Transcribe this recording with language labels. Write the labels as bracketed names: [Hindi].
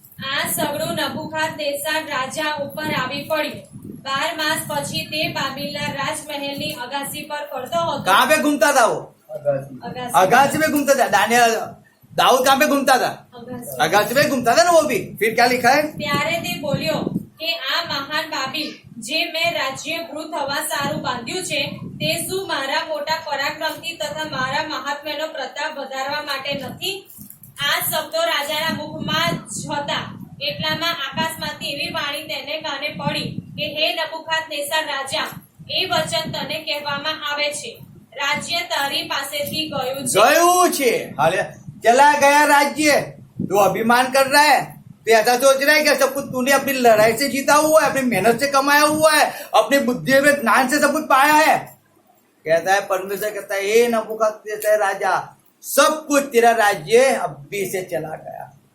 [Gujarati] આ સગળું નબૂકદનેસ્સર રાજા ઉપર આવી પડ્યું. 12 માસ પછી તે બાબિલના રાજમહેલની અગાસી પર ફરતો હતો. [Hindi] कहाँ पे घूमता था वो? [Gujarati] અગાસી. [Hindi] अगासी में घूमता था. दानियल, दाऊद कहाँ पे घूमता था? [Gujarati] અગાસી. [Hindi] अगासी में घूमता था ना वो भी. फिर क्या लिखा है? [Gujarati] ત્યારે તે બોલ્યો કે આ મહાન બાબિલ જે મેં રાજ્ય ગૃહ થવા સારું બાંધ્યું છે તે શું મારા મોટા પરાક્રમથી તથા મારા મહાત્મ્યનો પ્રતાપ વધારવા માટે નથી? આ શબ્દો રાજાના મુખમાં જ હતા. એટલામાં આકાશમાંથી એવી વાણી તેને કાને પડી કે હે નબૂકદનેસ્સર રાજા, એ વચન તને કહેવામાં આવે છે, રાજ્ય તારી પાસેથી ગયું છે. गयू छे. [Hindi] हाले चला गया राज्य. तू अभिमान कर रहा है, तो ऐसा सोच रहा है कि सब कुछ तूने अपनी लड़ाई से जीता हुआ है, अपनी मेहनत से कमाया हुआ है, अपनी बुद्धि में ज्ञान से सब कुछ पाया है. कहता है परमेश्वर, कहता है हे नबूकदनेस्सर राजा, सब कुछ तेरा राज्य अभी से चला गया.